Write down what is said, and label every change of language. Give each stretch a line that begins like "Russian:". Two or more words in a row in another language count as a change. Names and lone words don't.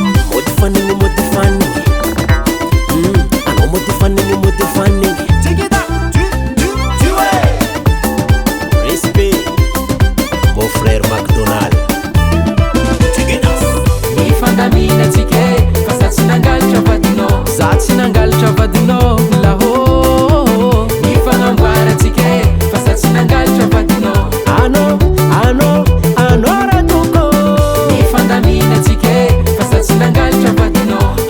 Malagasy: Mody fanigny, mody fanigny. Hmm, anao mody fanigny, mody fanigny. Tsikita, tu, tu, tu, eh.
French: Respect, mon frère McDonald.
Malagasy: Tsikita. Mifandamina antsika e, fa za tsy nangalatra vadinao. Za tsy nangalatra vadinao, laho. Mifanamboara antsika e, fa za tsy nangalatra vadinao. Anao, anao, anao raha toko. Mifandamina antsika e, fa za tsy nangalatra vadinao.